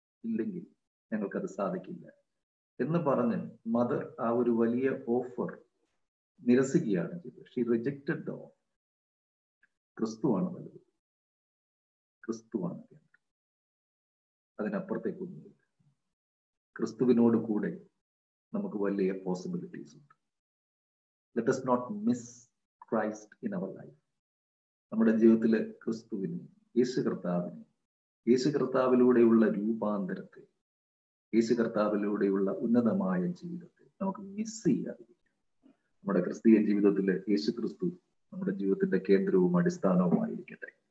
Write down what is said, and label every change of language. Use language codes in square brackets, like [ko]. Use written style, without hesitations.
[ml] ഇല്ലെങ്കിൽ ഞങ്ങൾക്കത് സാധിക്കില്ല എന്ന് പറഞ്ഞ് മദർ ആ ഒരു വലിയ ഓഫർ നിരസിക്കുകയാണ് ചെയ്തത്. [en] She rejected the offer. [ml] ക്രിസ്തുവാണ് വലുത്, ക്രിസ്തുവാണ് കേന്ദ്രം, അതിനപ്പുറത്തേക്കൊന്നുമില്ല. ക്രിസ്തുവിനോട് കൂടെ നമുക്ക് വലിയ പോസിബിലിറ്റീസ് ഉണ്ട്. [en] Let us not miss Christ in our life. [ml] നമ്മുടെ ജീവിതത്തിലെ ക്രിസ്തുവിനെ, യേശു കർത്താവിലൂടെയുള്ള രൂപാന്തരത്തെ, യേശു കർത്താവിലൂടെയുള്ള ഉന്നതമായ ജീവിതത്തെ നമുക്ക് മിസ് ചെയ്യാതിരിക്കാം. നമ്മുടെ ക്രിസ്തീയ ജീവിതത്തില് യേശു ക്രിസ്തു നമ്മുടെ ജീവിതത്തിന്റെ കേന്ദ്രവും അടിസ്ഥാനവുമായിരിക്കട്ടെ.